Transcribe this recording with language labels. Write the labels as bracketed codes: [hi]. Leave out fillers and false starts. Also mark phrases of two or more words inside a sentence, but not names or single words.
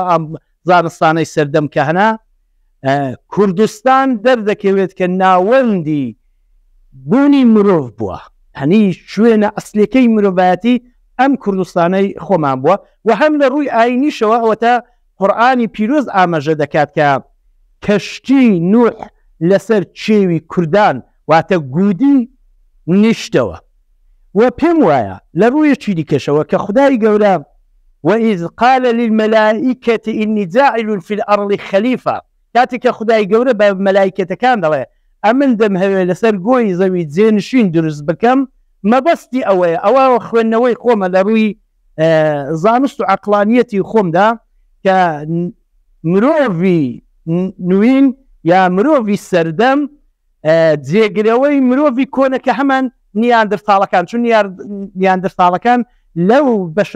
[ckb] ئەم زانستانەی سەردەم کە هەنا کوردستان دەردەکەوێت کە ناوەندی بوونی مرۆڤ بووە هەنی شوێنە ئەسلەکەی مرۆڤایەتی ئەم کوردستانەی خۆمان بووە و هەم لە ڕووی ئاینیشەوە ئەوە تا قورئانی پیرۆز ئاماژە دەکات کە کەشتی نوح لەسەر چێوی کوردان واتە گودی نیشتەوە و پێم وایە لە ڕوویەکی دیکەشەوە کە خودای گەورە [ar] وإذ قال للملائكة إني جاعل في الأرض خليفة [ckb] کاتێک کە خودای گەورە بە مەلایکەتەکان دەڵێ ئەمن دەمهەوێت لەسەر گۆی زەوی جێنشین دروست بکەم مەبەستی ئەوەیە ئەوە خوێندنەوەی خۆمە لە ڕووی زانست و عەقلانیەتی خۆمدا کە مرۆڤی نوین یا مرۆڤی سەردەم جێگرەوەی مرۆڤی کۆنەکە هەمان نیاندرتاڵەکان چون نیاندرتاڵەکان لەو بەشە